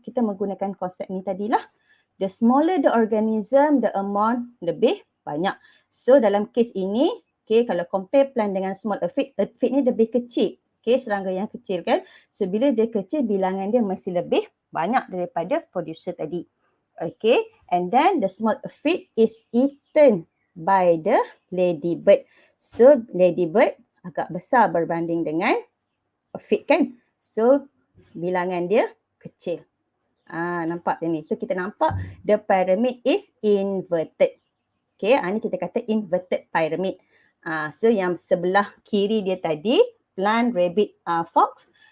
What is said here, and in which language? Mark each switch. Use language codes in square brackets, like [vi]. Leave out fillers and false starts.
[ms] Kita menggunakan konsep ni tadilah. [en] The smaller the organism, the amount [ms] lebih banyak. So dalam kes ini, okay, kalau compare plant dengan small feed ni lebih kecil. Okay, serangga yang kecil kan. So bila dia kecil, bilangan dia mesti lebih banyak daripada producer tadi. [en] Okay, and then the small feed is eaten by the ladybird. [ms] So ladybird agak besar berbanding dengan feed kan. So bilangan dia kecil. Nampak ni. [en] So [ms] kita nampak [en] the pyramid is inverted. [ms] Okay, ni kita kata inverted pyramid. So yang sebelah kiri dia tadi, plant, rabbit, fox.